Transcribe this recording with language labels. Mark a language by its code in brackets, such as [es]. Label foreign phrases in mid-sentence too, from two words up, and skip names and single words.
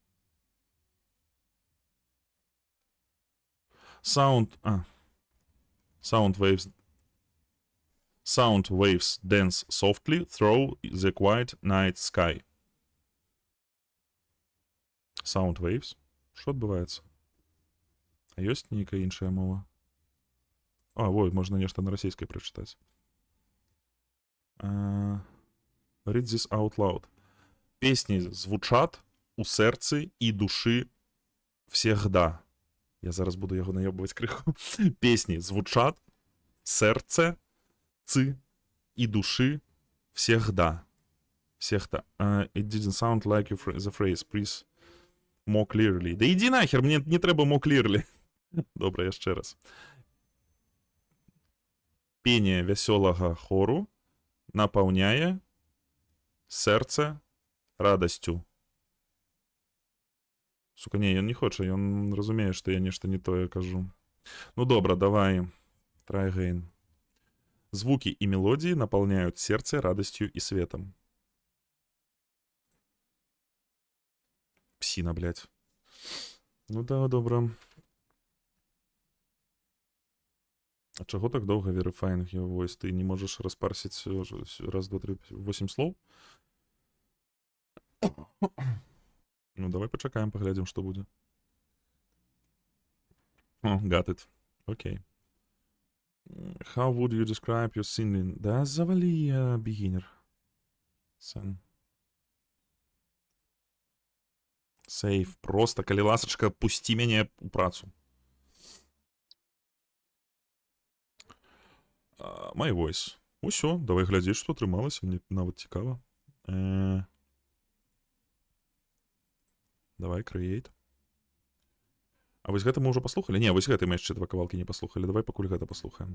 [en] Sound waves dance softly through the quiet night sky. Sound waves? [uk] Що відбувається? [be] А ёсць нейкая іншая мова? А, ой, можна нешта на расійскай прачытаць. [en] Read this out loud. [ru] Песни звучат у [be] сэрцы і душы [ru] всегда. [be] Я зараз буду яго наёбваць крыху. [ru] Песни звучат в [be] сэрцы і душы [ru] всегда. Всегда. [en] It didn't sound like the phrase. Please more clearly. [be] Да іди нахер, мне не трэба [en] more clearly. [be] Добра, яшчэ раз. Пение вясёлага хору напаўняе сэрца радасцю. Сука, не, ён не хоча, ён разумее, што я нешта не тое кажу. Ну добра, давай. [en] Try again. [ru] Звуки и мелодии наполняют сердце радостью и светом. Псина, блядь. [be] Ну да, добра. А чаго так доўга [en] verifying your voice? [be] Ты не можаш распарсіць раз, два, три, 8 слоў? Ну, давай пачакаем, паглядзім, што будзе. О, [en] got it. Окей. How would you describe your singing? [ru] Да завали, beginner. Сэн. [en] Сейф. [be] Просто, калі ласачка, пусці мяне ў працу. [en] My voice. [be] Усё, давай глядзець, што атрымалася, мне нават цікава. Давай, create. А вось гэта мы ўжо паслухалі? Не, вось гэта мы яшчэ два кавалкі не паслухалі. Давай пакуль гэта паслухаем.